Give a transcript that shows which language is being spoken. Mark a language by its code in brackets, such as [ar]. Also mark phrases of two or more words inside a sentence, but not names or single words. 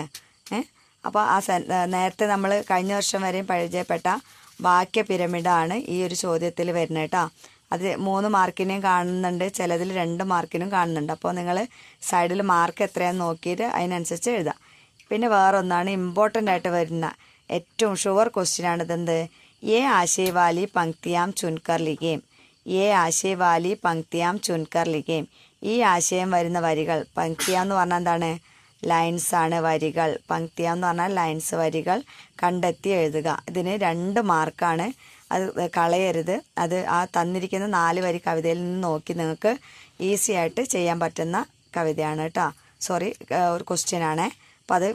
[ml] അപ്പോൾ നേരത്തെ നമ്മൾ കഴിഞ്ഞ വർഷം വരെയും പരിചയപ്പെട്ട വാക്യ പിരമിഡാണ് ഈ ഒരു ചോദ്യത്തിൽ വരുന്നത് കേട്ടോ. അത് 3 മാർക്കിനെയും കാണുന്നുണ്ട്, ചിലതിൽ 2 മാർക്കിനും കാണുന്നുണ്ട്. അപ്പോൾ നിങ്ങൾ സൈഡിൽ മാർക്ക് എത്രയാണെന്ന് നോക്കിയിട്ട് അതിനനുസരിച്ച് എഴുതാം. പിന്നെ വേറൊന്നാണ് ഇമ്പോർട്ടൻ്റ് ആയിട്ട് വരുന്ന ഏറ്റവും [en] sure questionആണ് [ml] ഇതെന്ത് [hi] ये आशय वाली पंक्तियां चुनकर लिखें ये आशय वाली पंक्तियां चुनकर लिखें [ml] ഈ ആശയം വരുന്ന വരികൾ പങ്ക്തിയ എന്ന് പറഞ്ഞാൽ എന്താണ് ലൈൻസ് ആണ് വരികൾ പങ്ക്തിയ എന്ന് പറഞ്ഞാൽ ലൈൻസ് വരികൾ കണ്ടെത്തി എഴുതുക ഇതിന് 2 മാർക്കാണ് അത് കളയരുത് അത് ആ തന്നിരിക്കുന്ന 4 വരി കവിതയിൽ നിന്ന് നോക്കി നിങ്ങൾക്ക് ഈസി ആയിട്ട് ചെയ്യാൻ പറ്റുന്ന കവിതയാണ് കേട്ടോ സോറി ഒരു ക്വസ്റ്റ്യൻ ആണ് അപ്പോൾ അത്